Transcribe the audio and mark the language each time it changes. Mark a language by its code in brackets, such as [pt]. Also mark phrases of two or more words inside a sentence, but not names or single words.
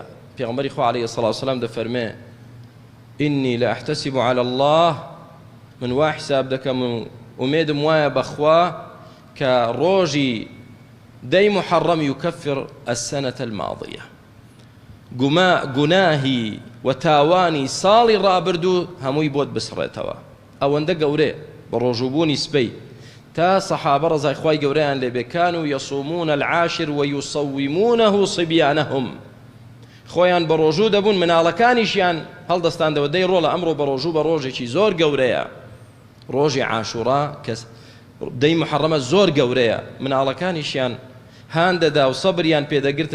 [ckb] پێغەمبەری خوا [ar] عەلەیهی سەڵات وسەلام [ckb] دەفەرمێ [ar] ئینی لا ئەحتەسیب عەلە الله، [ckb] من وا حساب دەکەم و ئومێدم وایە بەخوا کە ڕۆژی دەی محەڕەم [ar] یوکەفر ئەسەنەتە الماضیە، [ckb] گوناهی و تاوانی ساڵی ڕابردوو هەمووی بۆت بسڕێتەوە. ئەوەندە گەورەیە بە ڕۆژوبوونی سبەی تا سەحابە ڕەزای خوای گەورەیان لێبێ [ar] كانوا يصومون العاشر ويصومونه صبيانهم، [ckb] خۆیان بە ڕۆژوو دەبوون مناڵەکانیشیان هەڵدەستاندەوە. دەی ڕۆڵە ئەمڕۆ بە ڕۆژوو بە ڕۆژێکی زۆر گەورەیە. ڕۆژی عاشوڕا کە دەی محەڕەمە زۆر گەورەیە، مناڵەکانیشیان هان دەدا و سەبریان پێدەگرتن.